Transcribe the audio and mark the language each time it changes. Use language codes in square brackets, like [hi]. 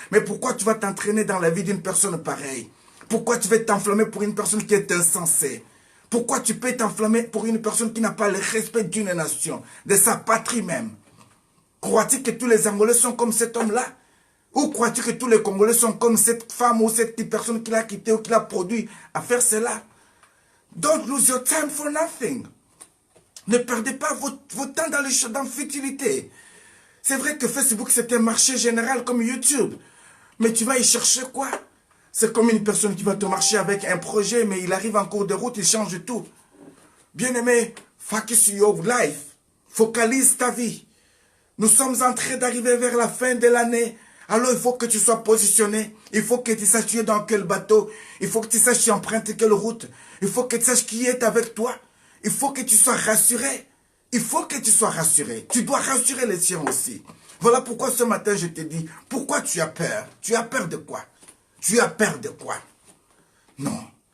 [fr] Mais pourquoi tu vas t'entraîner dans la vie d'une personne pareille? Pourquoi tu vas t'enflammer pour une personne qui est insensée? Pourquoi tu peux t'enflammer pour une personne qui n'a pas le respect d'une nation, de sa patrie même? Crois-tu que tous les Angolais sont comme cet homme-là? Ou crois-tu que tous les Congolais sont comme cette femme ou cette personne qui l'a quitté ou qui l'a produit à faire cela? [en] Don't lose your time for nothing. [fr] Ne perdez pas votre temps dans futilité. C'est vrai que Facebook c'est un marché général comme YouTube. Mais tu vas y chercher quoi? C'est comme une personne qui va te marcher avec un projet, mais il arrive en cours de route, il change tout. Bien-aimé, [en] focus your life. [fr] Focalise ta vie. Nous sommes en train d'arriver vers la fin de l'année. Alors il faut que tu sois positionné. Il faut que tu saches tu es dans quel bateau. Il faut que tu saches tu empruntes quelle route. Il faut que tu saches qui est avec toi. Il faut que tu sois rassuré. Il faut que tu sois rassuré. Tu dois rassurer les tiens aussi. Voilà pourquoi ce matin je te dis, pourquoi tu as peur? Tu as peur de quoi? Tu as peur de quoi? Non.